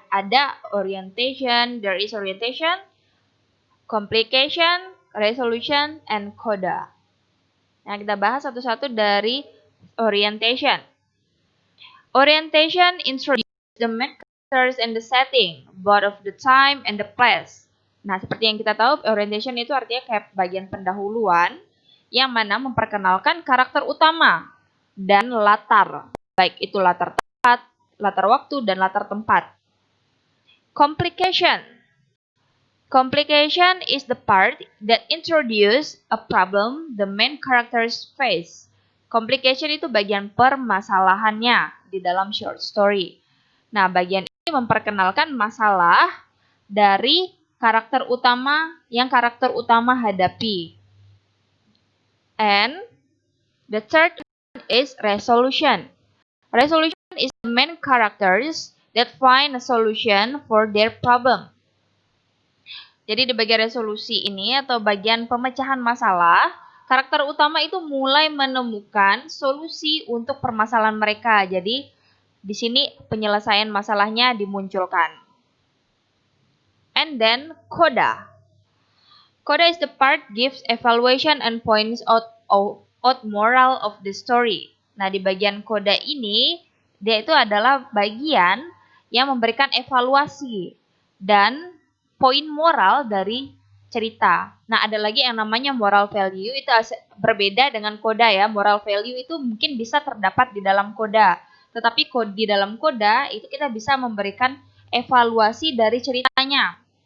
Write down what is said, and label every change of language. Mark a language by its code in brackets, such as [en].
[id] Ada [en] orientation, there is orientation, complication, resolution, and coda. [id] Nah, kita bahas satu-satu dari orientation. [en] Orientation introduces the main characters and the setting, both of the time and the place. [id] Nah, seperti yang kita tahu, orientation itu artinya kayak bagian pendahuluan yang mana memperkenalkan karakter utama dan latar, baik itu latar tempat, latar waktu, dan latar tempat. [en] Complication. Complication is the part that introduce a problem the main characters face. [id] Complication itu bagian permasalahannya di dalam short story. Nah, bagian ini memperkenalkan masalah dari karakter utama yang karakter utama hadapi. [en] And the third is resolution. Resolution is the main characters that find a solution for their problem. [id] Jadi di bagian resolusi ini atau bagian pemecahan masalah, karakter utama itu mulai menemukan solusi untuk permasalahan mereka. Jadi di sini penyelesaian masalahnya dimunculkan. [en] And then coda. Coda is the part gives evaluation and points out moral of the story. [id] Nah, di bagian coda ini dia itu adalah bagian yang memberikan evaluasi dan poin moral dari cerita. Nah, ada lagi yang namanya moral value, itu berbeda dengan coda ya. Moral value itu mungkin bisa terdapat di dalam coda. Tetapi di dalam coda itu kita bisa memberikan evaluasi dari ceritanya.